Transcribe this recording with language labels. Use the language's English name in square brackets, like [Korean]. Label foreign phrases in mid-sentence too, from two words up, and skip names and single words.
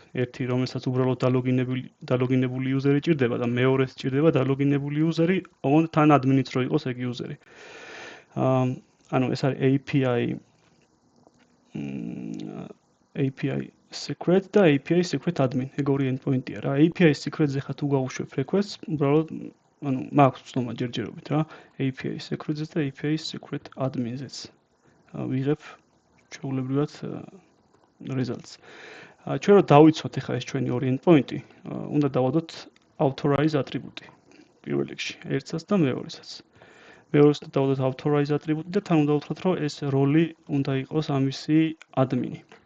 [Georgian] ერთი, რომელსაც უბრალოდ დალოგინებული იუზერი ჭირდება და მეორეს ჭირდება დალოგინებული იუზერი, ოღონდ თან admin-იც რო იყოს ეგ იუზერი. ანუ ეს არის [English] API secret [Georgian] და [English] API secret admin. [Georgian] ეგ ორი endpoint-ია რა. [English] API secret- [Georgian] ზე ხა თუ გავუშვებ request-ს, უბრალოდ ანუ მაქვს ცნობა ჯერჯერობით რა. [English] API secret- [Georgian] ზე და [English] API secret admin- [Georgian] ზეც. ვიღებ ჩვეულებრივად results. ჩვენ რო დავიცვათ ახლა ეს ჩვენი ორი endpoint-ი, უნდა დავადოთ [English] authorize atribute- [Georgian] ი. პირველ რიგში, ერთსაც და მეორესაც. მეორეს უნდა დავადოთ [English] authorize atribute- [Georgian] ი და თან უნდა ვთქვათ, რომ ეს როლი უნდა იყოს ამისი admin-ი.